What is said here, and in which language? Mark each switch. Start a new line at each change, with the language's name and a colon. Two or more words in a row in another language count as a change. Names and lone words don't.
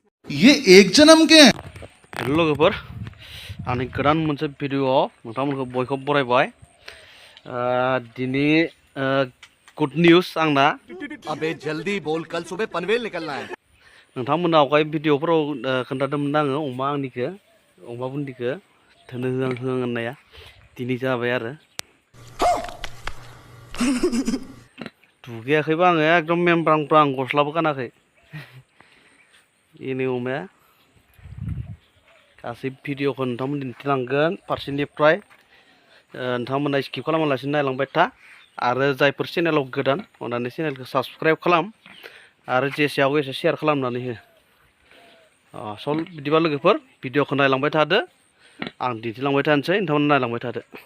Hindi: ये एक जन्म के हैं।
Bodo: हेलो लोगोफोर आंनि गोदान मोनसे भिडिअआव नोंथांमोनखौ बयखौबो बरायबाय दिनै
English: good news
Bodo: आंना
Hindi: अबे जल्दी बोल कल सुबह पनवेल निकलना है
Bodo: नोंथांमोना आवगाय भिडिअफोराव खोन्थादोंमोन आङो अमा आंनिखौ अमा बुन्दिखौ धोनो होआं होआं होननाया दिनै जाबाय आरो दुगैयाखैबा आङो एकदम मेमब्रां ब्रां गस्लाबो गानाखै बेनो अमाया गासै भिडिअखौ नोंथांमोन दिन्थिलांगोन फारसेनिफ्राय नोंथांमोना स्किप खालामालासिनो नायलांबाय था आरो जायफोर चेनेलाव गोदान अननानै चेनेलखौ साबस्क्राइब खालाम आरो जेसे हागौ एसे शेयार खालामनानै हो सल बिदिबा लोगोफोर भिडिअखौ नायलांबाय थादो आं दिन्थिलांबाय थानोसै नोंथांमोना नायलांबाय थादो